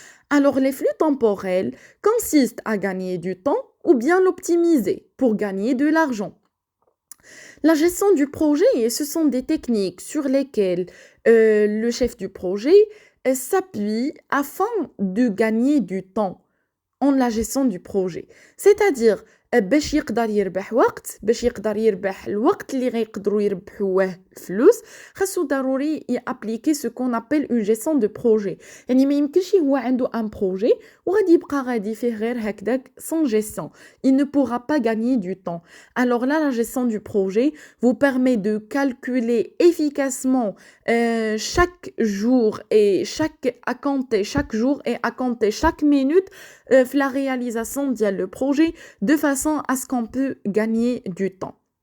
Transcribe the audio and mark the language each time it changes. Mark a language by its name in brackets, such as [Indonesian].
[French] Alors, les flux temporels consistent à gagner du temps ou bien l'optimiser pour gagner de l'argent. La gestion du projet, ce sont des techniques sur lesquelles le chef du projet s'appuie afin de gagner du temps en la gestion du projet. [Arabic] C'est-à-dire, باش يقدر يربح وقت باش يقدر يربح الوقت اللي غيقدروا يربحوه الفلوس خاصو ضروري يابليكي [French] ce qu'on appelle une gestion de projet [Arabic] يعني ما يمكنش هو عنده un projet وغادي يبقى غادي فيه غير هكذاك [French] sans gestion il ne pourra pas gagner du temps. Alors là la gestion du projet vous permet de calculer efficacement chaque jour et à compter chaque jour et à compter chaque minute la réalisation ديال le projet de façon à ce qu'on peut gagner du temps.